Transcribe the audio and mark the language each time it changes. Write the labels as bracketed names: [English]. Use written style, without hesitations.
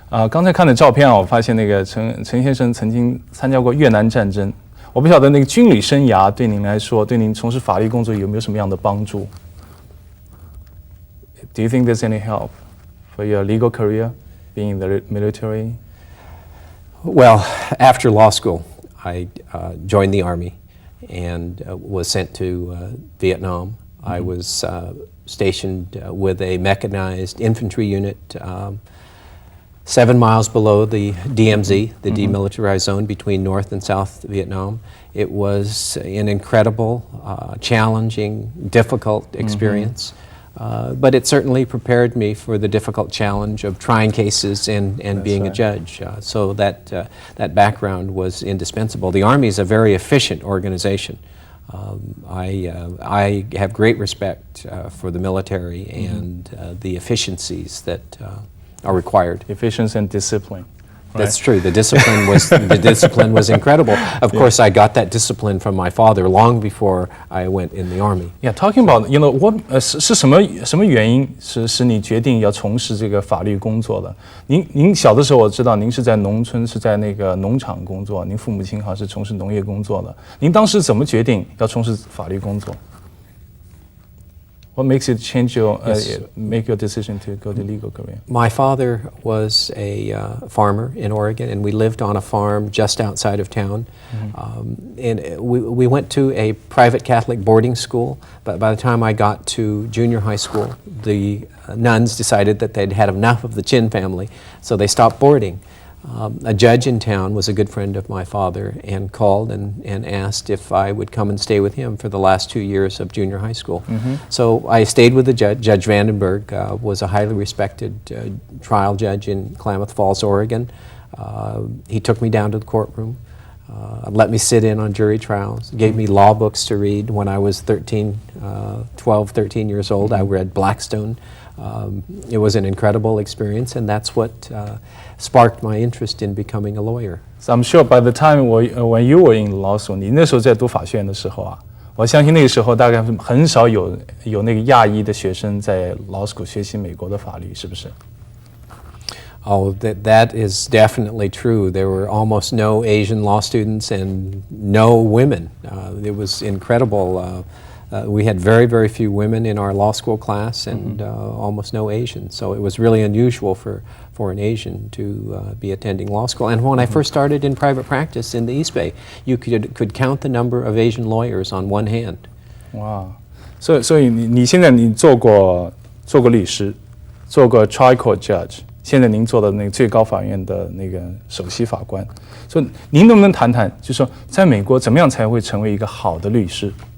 [Chinese] 刚才看的照片啊，我发现那个陈先生曾经参加过越南战争。我不晓得那个军旅生涯对您来说，对您从事法律工作有没有什么样的帮助 ？ [English] Do you think there's any help for your legal career being in the military? Well, after law school, I joined the Army and was sent to Vietnam. I was stationed with a mechanized infantry unit 7 miles below the DMZ, the demilitarized zone between North and South Vietnam. It was an incredible, challenging, difficult experience. But it certainly prepared me for the difficult challenge of trying cases and being a judge. So that background was indispensable. The Army is a very efficient organization. I have great respect for the military and the efficiencies that are required. Efficiency and discipline. Right? That's true. The discipline was incredible. Of course, I got that discipline from my father long before I went in the Army. Yeah, talking about, you know, what [Chinese] 是什么原因使你决定要从事这个法律工作的？您小的时候我知道您是在农村，是在那个农场工作，您父母亲好像是从事农业工作的。您当时怎么决定要从事法律工作？ [English] What makes you change your make your decision to go the legal career? My father was a farmer in Oregon, and we lived on a farm just outside of town. And we went to a private Catholic boarding school, but by the time I got to junior high school, the nuns decided that they'd had enough of the Chin family, so they stopped boarding. A judge in town was a good friend of my father and called and asked if I would come and stay with him for the last 2 years of junior high school. So I stayed with the judge. Judge Vandenberg was a highly respected trial judge in Klamath Falls, Oregon. He took me down to the courtroom, let me sit in on jury trials, gave me law books to read. When I was 12, 13 years old, I read Blackstone. It was an incredible experience, and that's what sparked my interest in becoming a lawyer. So I'm sure by the time when you were in law school, [Chinese] 你那时候在读法学院的时候啊，我相信那个时候大概很少有那个亚裔的学生在 law school 学习美国的法律，是不是？ [English] Oh, that is definitely true. There were almost no Asian law students and no women. It was incredible. We had very, very few women in our law school class and almost no Asians. So it was really unusual for an Asian to be attending law school. And when I first started in private practice in the East Bay, you could count the number of Asian lawyers on one hand. Wow. [Chinese] 所以你现在你做过律师，做过 trial court judge， 现在您做的那个最高法院的那个首席法官。所以您能不能谈谈，就是说在美国怎么样才会成为一个好的律师？